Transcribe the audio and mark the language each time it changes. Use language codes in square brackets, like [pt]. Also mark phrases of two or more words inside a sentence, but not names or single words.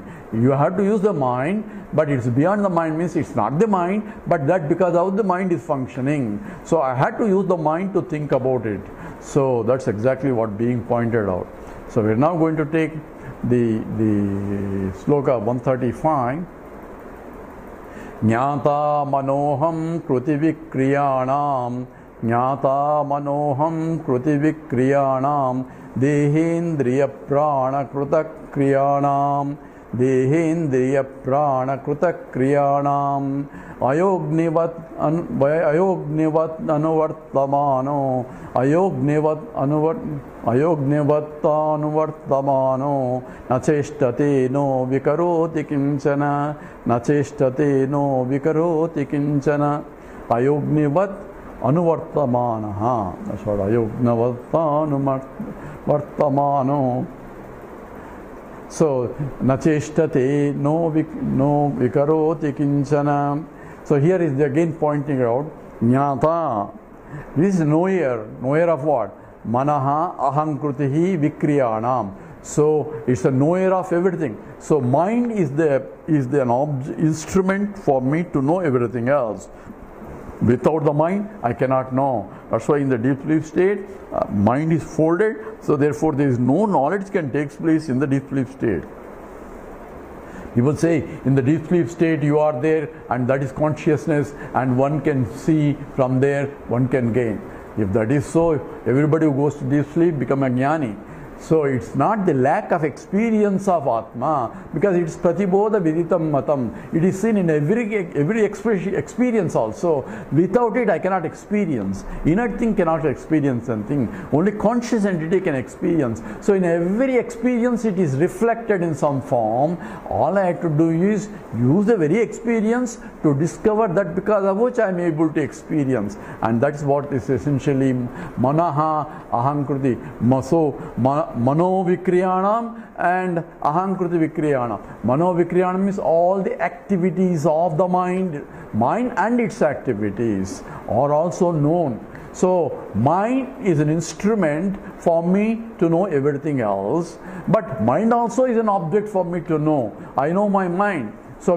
[en] You have to use the mind, but it's beyond the mind means it's not the mind, but that because how the mind is functioning. So I had to use the mind to think about it. So that's exactly what being pointed out. So we're now going to take the sloka 135. [sa] ज्ञाता मनोहं कृति विक्रियाणां देहेन्द्रिय प्राण कृत क्रियाणाम् अयोग्निवत् अनुवर्तमानो नचेष्टते नो विकरोति किञ्चन अयोग्निवत् अनुवर्तमानः. [en] That's what [sa] अयोग्निवत् अनुवर्तमानो. So नचेष्टते नो विकरोति किञ्चन. [en] So here is again pointing out jnata. This is knower of what? [sa] मनः अहंकृतिः विक्रियाणाम्. [en] So it's a knower of everything. So mind is an instrument for me to know everything else. Without the mind, I cannot know. That's why in the deep sleep state, mind is folded. So therefore, there is no knowledge can take place in the deep sleep state. People say in the deep sleep state you are there, and that is consciousness, and one can see from there, one can gain. If that is so, everybody who goes to deep sleep become a jnani. So it's not the lack of experience of Atma, because it's [sa] प्रतिबोध विदितं मतम्. [en] It is seen in every experience also. Without it, I cannot experience. Inert thing cannot experience anything. Only conscious entity can experience. So in every experience, it is reflected in some form. All I have to do is use the very experience to discover that because of which I am able to experience. And that is what is essentially [sa] मनः अहंकृति. मनो विक्रियाणाम् and अहंकृति विक्रियाणाम्. मनो विक्रियाणाम् [en] means all the activities of the mind and its activities are also known. So mind is an instrument for me to know everything else, but mind also is an object for me to know. I know my mind.